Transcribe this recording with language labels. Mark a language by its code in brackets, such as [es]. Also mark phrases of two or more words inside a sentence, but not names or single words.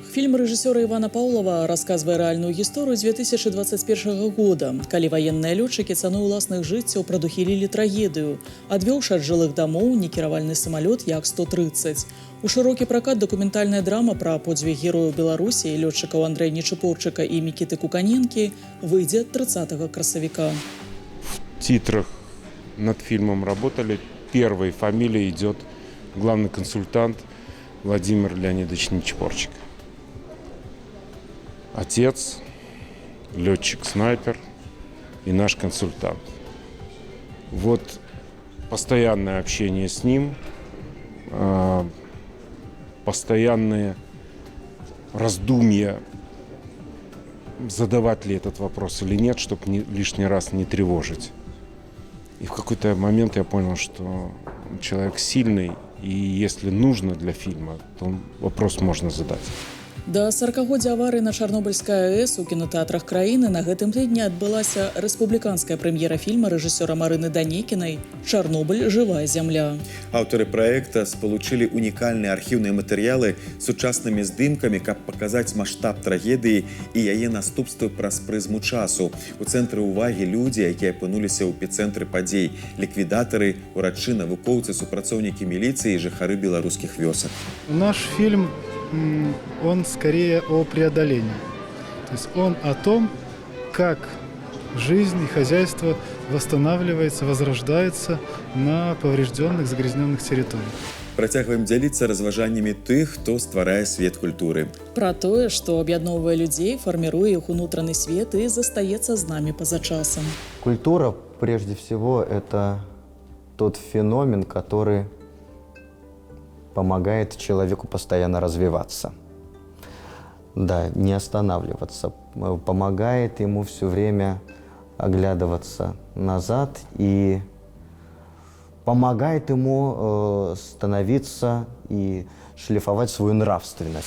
[be] Фільм рэжысёра Івана Паўлава расказвае рэальную гісторыю 2021 года, калі ваенныя лётчыкі цаной уласных жыццяў прадухілілі трагедыю, адвёўшы ад жылых дамоў некіравальны самалёт Як-130. У шырокі пракат дакументальная драма пра подзвіг герояў Беларусі і лётчыкаў Андрэя Нечыпорчыка і Мікіты Куканенкі выйдзе 30 красавіка. [ru] В титрах над фильмом работали. Первой фамилией идет главный консультант Владимир Леонидович Нечипорчик. Отец, летчик-снайпер и наш консультант. Вот постоянное общение с ним, постоянные раздумья, задавать ли этот вопрос или нет, чтобы лишний раз не тревожить. И в какой-то момент я понял, что человек сильный, и если нужно для фильма, то вопрос можно задать. [be] Да 40-годдзя аварыі на Чарнобыльскай АЭС у кінотэатрах краіны на гэтым тыдні адбылася рэспубліканская прэм'ера фільма рэжысёра Марыны Данекінай «Чарнобыль. Жывая зямля». Аўтары праекта спалучылі унікальныя архіўныя матэрыялы з сучаснымі здымкамі, каб паказаць маштаб трагедыі і яе наступствы праз прызму часу. У цэнтры ўвагі людзі, якія апынуліся ў эпіцэнтры падзей, ліквідатары, урачы, навукоўцы, супрацоўнікі міліцыі і жыхары беларускіх вёсак. [ru] Наш фильм он скорее о преодолении. То есть он о том, как жизнь и хозяйство восстанавливается, возрождается на поврежденных, загрязненных территориях. [be] Працягваем дзяліцца разважаннямі тых, хто стварае свет культуры. Пра тое, што аб'ядноўвае людзей, фарміруе іх унутраны свет і застаецца з намі па-за часам. [ru] Культура, прежде всего, это тот феномен, который помогает человеку постоянно развиваться. Да, не останавливаться. Помогает ему все время оглядываться назад и помогает ему становиться и шлифовать свою нравственность.